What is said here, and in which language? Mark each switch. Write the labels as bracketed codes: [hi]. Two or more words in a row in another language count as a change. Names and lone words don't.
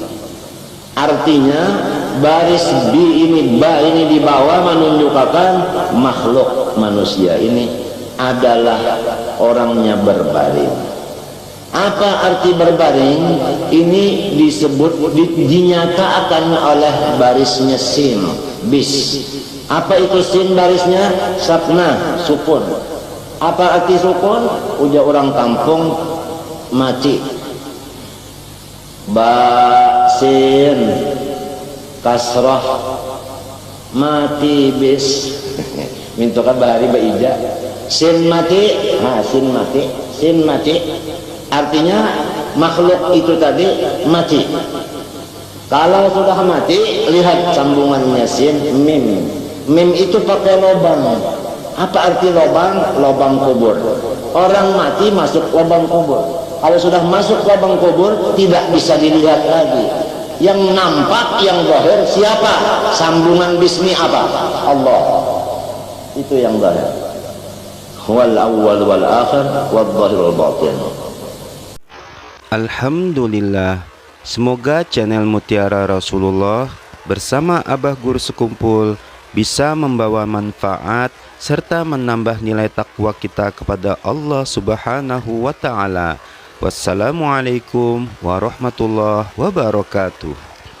[id] Artinya baris bi ini, ba ini di bawah menunjukkan makhluk manusia ini adalah orangnya berbaring. Apa arti berbaring? Ini disebut, dinyatakan oleh barisnya sin, bis. Apa itu sin barisnya? Sakna, sukun. Apa arti sukun? Ujar orang kampung, mati. Ba sin kasrah mati bis. [bjn] Mintokan bahari baija. Sin mati, sin mati, [id] sin mati. Artinya makhluk itu tadi mati. Kalau sudah mati, lihat sambungannya sin, mim. Mim itu pakai lubang. Apa arti lubang? Lubang kubur. Orang mati masuk lubang kubur. Kalau sudah masuk lubang kubur, tidak bisa dilihat lagi. Yang nampak, yang zahir siapa? Sambungan bismi apa? Allah. Itu yang zahir. [ar] والأول والآخر والظاهر والباطن. [id] Alhamdulillah, semoga channel Mutiara Rasulullah bersama Abah Guru Sekumpul bisa membawa manfaat serta menambah nilai takwa kita kepada Allah [ar] سبحانه وتعالى. والسلام عليكم ورحمة الله وبركاته.